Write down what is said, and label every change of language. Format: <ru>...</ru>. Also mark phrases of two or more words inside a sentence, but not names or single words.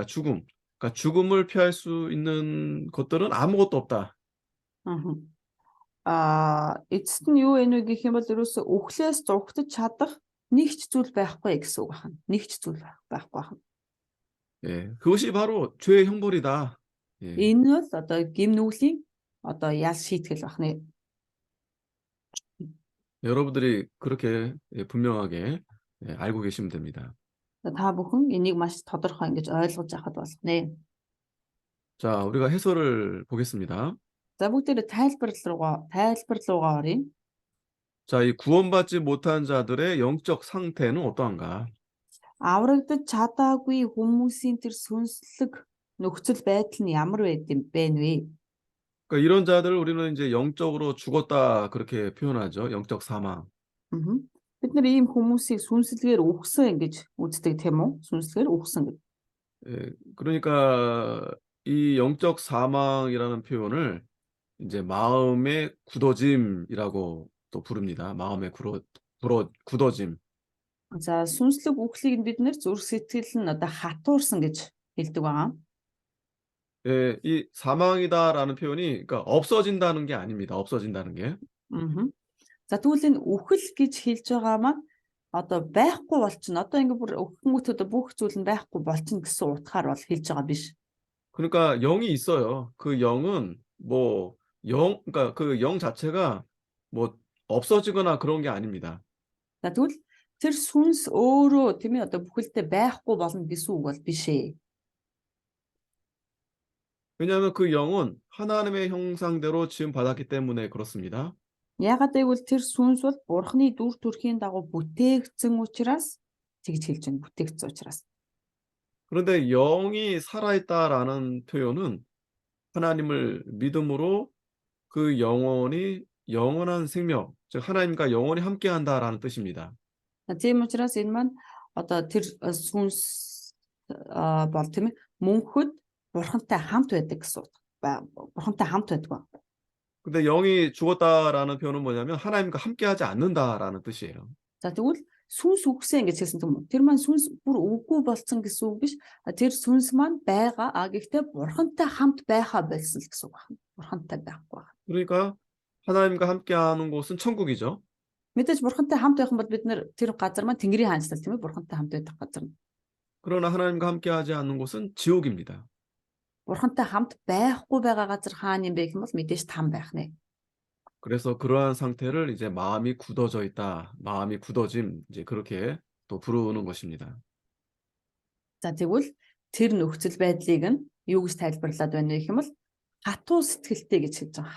<ko>죽음. 그러니까 죽음을 피할 수 있는 것들은 아무것도 없다.</ko> <mn>Эцэст нь юу вэ гэх юм бол ерөөсөө үхлээс зургатаж чадах нэг ч зүйл байхгүй гэсэн үг байна. Нэг ч зүйл байхгүй байна.</mn> <ko>예, 그것이 바로 죄의 형벌이다. 예.</ko> <mn>Энэ бол одоо гим нүглийн одоо ял шийтгэл байна.</mn> <ko>여러분들이 그렇게 분명하게 알고 계시면 됩니다.</ko> <mn>Та бүхэн энийг маш тодорхой ингэж ойлгож авахд болно.</mn> <ko>자, 우리가 해설을 보겠습니다.</ko> <mn>За бүгдээрээ тайлбар руугаа оръё.</mn> <ko>자, 이 구원받지 못한 자들의 영적 상태는 어떠한가?</ko> <mn>Аврагдаж чадаагүй хүмүүсийн тэр сүнслэг нөхцөл байдал нь ямар байд юм бэ вэ?</mn> <ko>그러니까 이런 자들을 우리는 이제 영적으로 죽었다 그렇게 표현하죠. 영적 사망. Мгм.</ko> <mn>Бид нар ийм хүмүүсийг сүнслэгээр үхсэн гэж үздэг тийм үү? Сүнслэгээр үхсэн гэж.</mn> <ko>예, 그러니까 이 영적 사망이라는 표현을 이제 마음의 굳어짐이라고 또 부릅니다. 마음의 굳어짐.</ko> <mn>За сүнслэг үхлийг нь бид нэр зүрх сэтгэл нь одоо хатуурсан гэж хэлдэг байгаа.</mn> <ko>예, 이 사망이다라는 표현이 그러니까 없어진다는 게 아닙니다. 없어진다는 게. Мгм.</ko> <mn>За тэгвэл энэ үхэл гэж хэлж байгаа маань одоо байхгүй болчихно. Одоо ингэ бүр өгөхгүйт одоо бүх зүйл нь байхгүй болчихно гэсэн утгаар бол хэлж байгаа биш.</mn> <ko>그러니까 영이 있어요. 그 영은 뭐 그러니까 그 영 자체가 뭐 없어지거나 그런 게 아닙니다.</ko> <mn>За тэгвэл тэр сүнс өөрөө тийм ээ одоо бүхэлдээ байхгүй болно гэсэн үг бол биш ээ.</mn> <ko>왜냐하면 그 영은 하나님의 형상대로 지음 받았기 때문에 그렇습니다.</ko> <mn>Яагаад гэвэл тэр сүнс бол Бурхны дүр төрхийн дагуу бүтээгдсэн учраас тэгж хэлж байна. Бүтээгдсэн учраас.</mn> <ko>그런데 영이 살아있다라는 표현은 하나님을 믿음으로 그 영혼이 영원한 생명, 즉 하나님과 영원히 함께한다라는 뜻입니다.</ko> <mn>Тийм учраас энэ маань одоо тэр сүнс бол тийм ээ мөнхөд Бурхантай хамт байдаг гэсэн утга. Бурхантай хамт байдаг.</mn> <ko>근데 영이 죽었다라는 표현은 뭐냐면 하나님과 함께하지 않는다라는 뜻이에요.</ko> <mn>За тэгвэл сүнс үхсэн гэж хэлсэн юм. Тэр маань сүнс бүр үгүй болсон гэсэн үг биш. Тэр сүнс маань байгаа. Гэхдээ Бурхантай хамт байхаа болсон л гэсэн үг байна. Бурхантай байхгүй байна.</mn> <ko>그러니까 하나님과 함께하는 곳은 천국이죠.</ko> <mn>Мэдээж Бурхантай хамт байх юм бол бид нэр тэр газар маань Тэнгэрийн хаанчлал тийм ээ Бурхантай хамт байдаг газар.</mn> <ko>그러나 하나님과 함께하지 않는 곳은 지옥입니다.</ko> <mn>Бурхантай хамт байхгүй байгаа газар хаана юм бэ гэх юм бол мэдээж там байх нэ.</mn> <ko>그래서 그러한 상태를 이제 마음이 굳어져 있다, 마음이 굳어짐 이제 그렇게 또 부르는 것입니다.</ko> <mn>За тэгвэл тэр нөхцөл байдлыг нь юу гэж тайлбарлаад байна вэ гэх юм бол хатуу сэтгэлтэй гэж хэлж байгаа.</mn>